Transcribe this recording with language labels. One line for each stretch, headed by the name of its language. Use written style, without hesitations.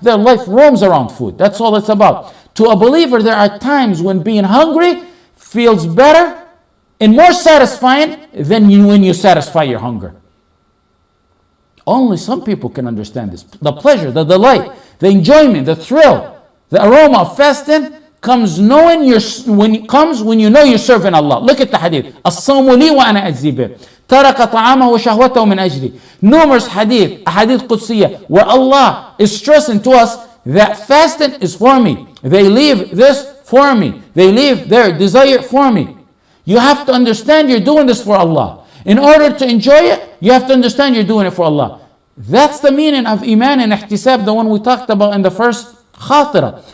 English: Their life roams around food. That's all it's about. To a believer, there are times when being hungry feels better and more satisfying than when you satisfy your hunger. Only some people can understand this. The pleasure, the delight, the enjoyment, the thrill, the aroma of fasting comes when you know you're serving Allah. Look at the hadith.
Arabic: الصوم لي وأنا أجزي به. ترك طعامه وشهوته من أجلي.
English: Numerous hadith قدسية, where Allah is stressing to us that fasting is for me. They leave this for me. They leave their desire for me. You have to understand you're doing this for Allah. In order to enjoy it, you have to understand you're doing it for Allah. That's the meaning of iman and ihtisab, the one we talked about in the first khatira.